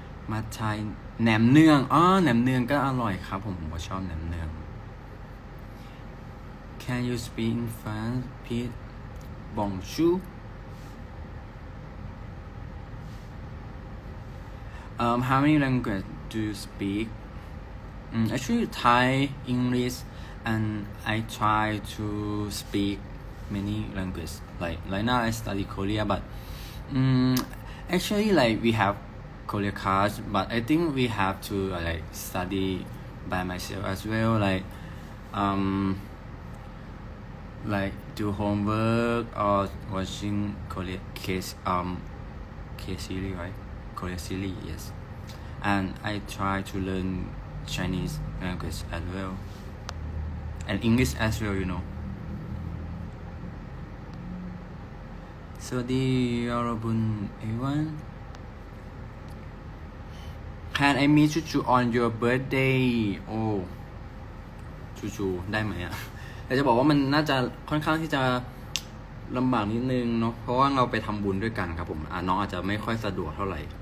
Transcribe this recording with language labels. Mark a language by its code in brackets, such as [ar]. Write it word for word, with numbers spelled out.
[th] มาไทยแหนมเนืองอ๋อแหนมเนืองก็อร่อยครับผมผมก็ชอบแหนมเนือง [en] Can you speak in French please [th] Bonjour. [en] Um, how many languages do you speak? Um, actually, Thai, English, and I try to speak many languages. Like right now, I study Korea, but um, actually, like we have Korea class, but I think we have to uh, like study by myself as well. Like um. like do homework or watching Korean case um K series right Korean series yes and I try to learn Chinese language as well and English as well you know [th] สวัสดีอารบุญ everyone [en] Can I meet Chuchu on your birthday [th] โอ้ชูชูได้ไหมอ่ะแต่จะบอกว่ามันน่าจะค่อนข้างที่จะลำบากนิดนึงเนาะเพราะว่าเราไปทำบุญด้วยกันครับผมอ่ะน้องอาจจะไม่ค่อยสะดวกเท่าไหร่